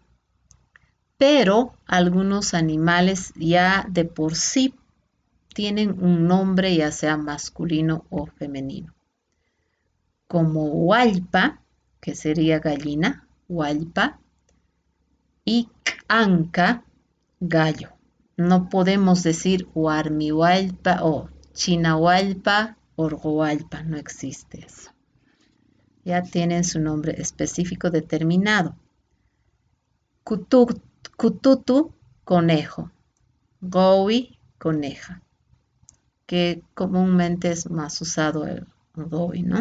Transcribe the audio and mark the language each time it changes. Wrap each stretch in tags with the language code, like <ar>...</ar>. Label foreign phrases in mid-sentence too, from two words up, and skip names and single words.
<es>Pero algunos animales ya de por sí tienen un nombre, ya sea masculino o femenino. Como hualpa, que sería gallina, hualpa, y anca, gallo. No podemos decir huarmihualpa o chinahualpa, orgohualpa, no existe eso. Ya tienen su nombre específico determinado. Cututu, conejo. Gowi, coneja. Que comúnmente es más usado el gowi, ¿no?</es>